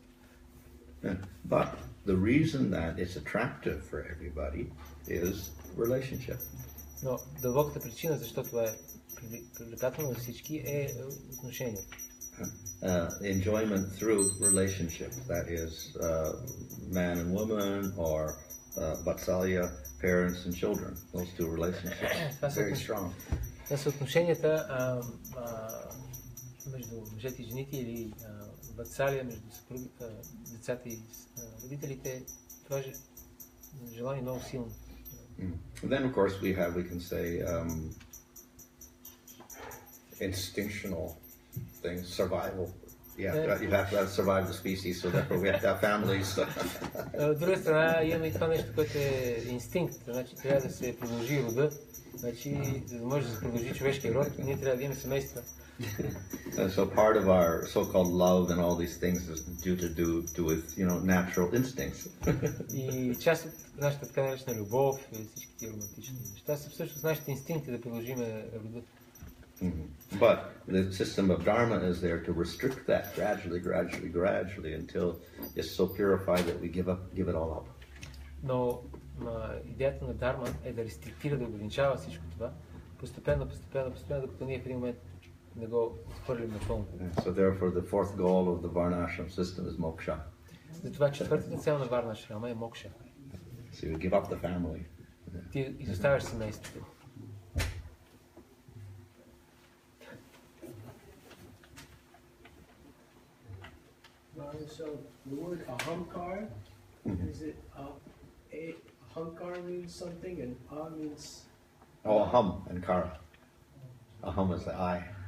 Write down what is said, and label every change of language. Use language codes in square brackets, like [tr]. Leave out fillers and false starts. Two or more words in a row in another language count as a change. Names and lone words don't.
[en] But the reason that it's attractive for everybody is relationship. [bg] Но дълбоката причина, защо това е привлекателно за всички, е отношението. [en] Enjoyment through relationship, that is man and woman, or vatsalya, parents and children. Those two relationships are very strong. [bg] Това са отношенията между мъжете и жените или ватсалия между децата и родителите. Това желание е много силно. [en] And then of course we can say instinctual things, survival. You have to survive the species, so therefore we have to have families. [bg] От друга страна имаме и това нещо, което е инстинкт. Значи трябва да се продължи рода. Значи, за да може да се продължи човешкия род, ние трябва да имаме семейства. [en] So part of our so-called love and all these things is due to do with, natural instincts. [bg] И част от нашата така наречена любов и всички тия романтични неща са всъщност нашите инстинкти да продължиме рода. [en] But the system of Dharma is there to restrict that gradually until it's so purified that we give it all up. [bg] Но идеята на Дарма е да рестриктира, да ограничава всичко това, постепенно, докато ние в един момент не го отхвърлим напълно. [en] So therefore the fourth goal of the Varnashram system is moksha. [bg] Затова четвъртата цел на Варна Шрама е мокша. [en] So you give up the family. [bg] Ти изоставяш семейството. [en] So the word ahamkar, is it ahamkar means something and means... Oh, aham and kara. Aham is the I.